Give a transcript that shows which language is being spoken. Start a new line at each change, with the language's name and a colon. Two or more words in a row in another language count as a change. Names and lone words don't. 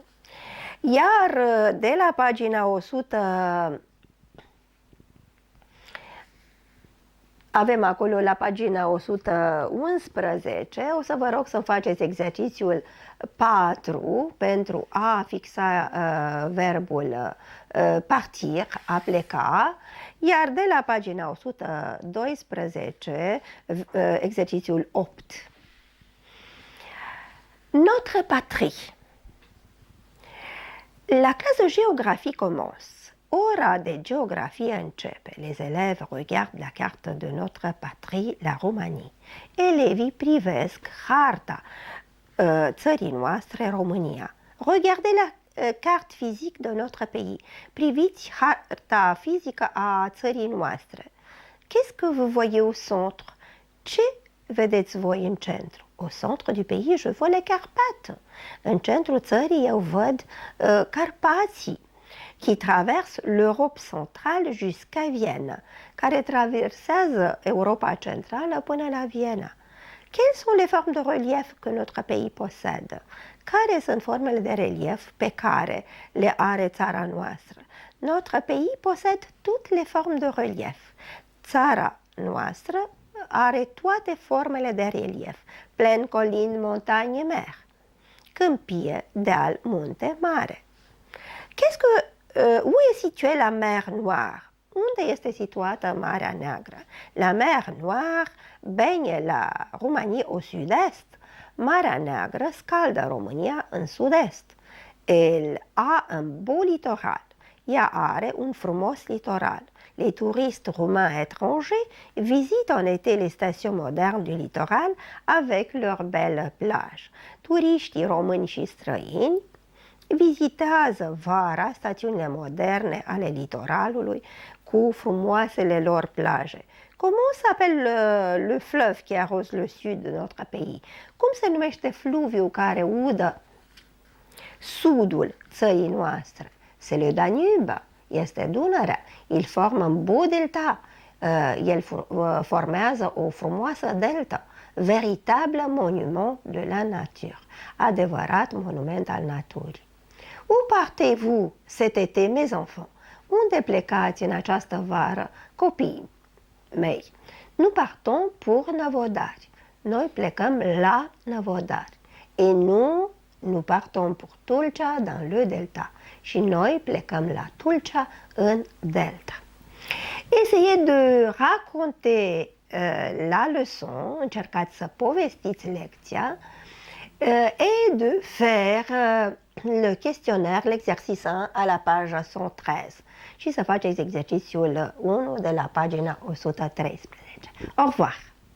Romanian: Iar de la pagina 100 avem acolo la pagina 111, o să vă rog să faceți exercițiul 4 pentru a fixa verbul partir, a pleca, iar de la pagina 112, exercițiul 8.
French: Notre patrie. La classe de géographie commence.
Romanian: Ora de geografie începe.
French: Les élèves regardent la carte de notre patrie, la Roumanie.
Romanian: Elevii privesc harta țării noastre, România.
French: Regardez carte fizică de notre pays.
Romanian: Priviți harta fizică a țării noastre.
French: Qu'est-ce que vous voyez au centre?
Romanian: Ce vedeți voi în centru?
French: Au centre du pays, je vois les Carpates.
Romanian: În centrul țării eu văd Carpații,
French: qui traverse l'Europe centrale jusqu'à Vienne,
Romanian: care traversează Europa centrală până la Viena.
French: Quelles sont les formes de relief que notre pays possède?
Romanian: Care sunt formele de relief pe care le are țara noastră?
French: Notre pays possède toutes les formes de relief.
Romanian: Țara noastră are toate formele de relief.
French: Plaine, colline, montagne, mer.
Romanian: Câmpie, deal, munte, mare.
French: Où est située la mer Noire?
Romanian: Unde este situată Marea Neagră?
French: La mer Noire baigne la Roumanie au sud-est.
Romanian: Marea Neagră scaldă România în sud-est.
French: Elle a un beau littoral.
Romanian: Ea are un frumos litoral.
French: Les touristes roumains étrangers visitent en été les stations modernes du littoral avec leurs belles plages.
Romanian: Turiștii români și străini vizitează vara stațiunile moderne ale litoralului cu frumoasele lor plaje.
French: Comment s'appelle le fleuve qui arrose le sud de notre pays?
Romanian: Cum se numește fluviul care udă sudul țării noastre?
French: C'est le Danube,
Romanian: este Dunărea.
French: Il forme un beau delta.
Romanian: El formează o frumoasă delta.
French: Véritable monument de la nature.
Romanian: Adevărat monument al naturii.
French: Où partez-vous cet été, mes enfants?
Romanian: Unde plecați în această vară, copiii mei?
French: Nous partons pour Năvodari.
Romanian: Noi plecăm la Năvodari.
French: Et nous partons pour Tulcea dans le delta.
Romanian: Și noi plecăm la Tulcea în delta.
French: Essayez de raconter la leçon,
Romanian: încercați să povestiți lecția
French: et de faire le questionnaire, l'exercice 1 à la page 113
Romanian: și să faceți exercițiul 1 de la pagina 113.
French: Au revoir!